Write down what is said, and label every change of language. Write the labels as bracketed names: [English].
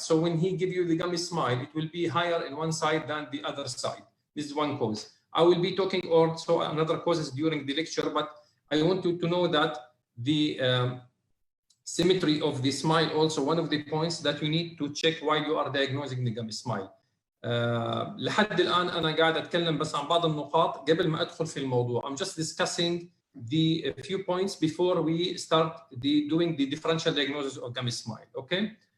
[English] So when he give you the gummy smile, it will be higher in one side than the other side. This is one cause. I will be talking also another causes during the lecture, but I want you to know that the symmetry of the smile also one of the points that you need to check while you are diagnosing the gummy smile. [Arabic] لحد الآن أنا قاعد أتكلم بس عن بعض النقاط قبل ما أدخل في الموضوع. [English] I'm just discussing the few points before we start doing the differential diagnosis of gummy smile. Okay.